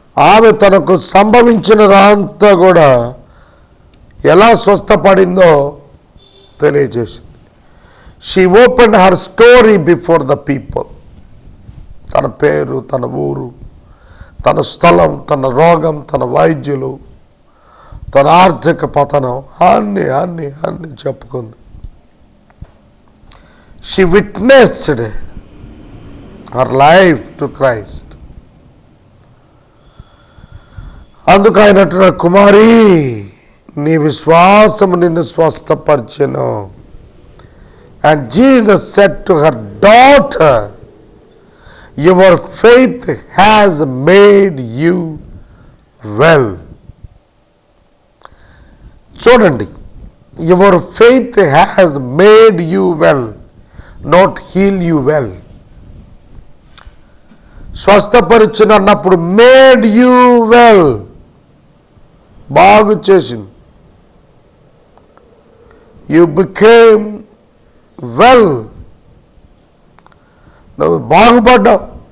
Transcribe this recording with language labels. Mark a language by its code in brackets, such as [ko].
[te] ఆమె తనకు సంభవించినదంతా కూడా ఎలా స్వస్థపడిందో తెలియజేసింది. [en] She opened her story before the people. [te] తన పేరు, తన ఊరు, తన స్థలం, తన రోగం, తన వైద్యులు, తన ఆర్థిక పతనం అన్ని అన్ని అన్ని చెప్పుకుంది. [en] She witnessed her life to Christ. [te] అందుకు ఆయన అంటున్నాడు, కుమారి నీ విశ్వాసము నిన్ను స్వస్థపరిచెను. [en] And Jesus said to her, daughter, your faith has made you well. [te] చూడండి, [en] your faith has made you well, not heal you well. [te] స్వస్థపరిచిన అన్నప్పుడు [en] made you well, [te] బాగు చేసింది. [en] You became well, [te] నువ్వు బాగుపడ్డావు.